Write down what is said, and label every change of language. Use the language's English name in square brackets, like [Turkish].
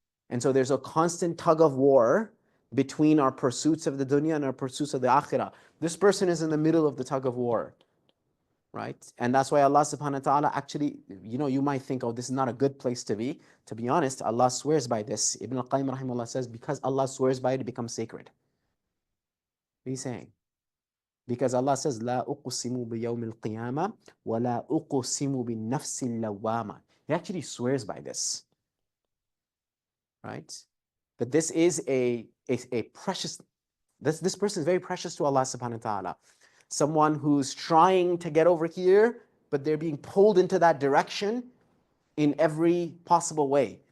[English] And so there's a constant tug of war between our pursuits of the dunya and our pursuits of the akhirah. This person is in the middle of the tug of war, right? And that's why Allah subhanahu wa ta'ala actually, you might think, oh, this is not a good place to be. To be honest, Allah swears by this. Ibn al-Qayyim rahimahullah says, because Allah swears by it, it becomes sacred. What are you saying? Because Allah says, [Arabic] لا أقسم بيوم القيامة ولا أقسم بالنفس اللوامة. [English] He actually swears by this, right? But this is a precious, this person is very precious to Allah subhanahu wa ta'ala. Someone who's trying to get over here, but they're being pulled into that direction in every possible way.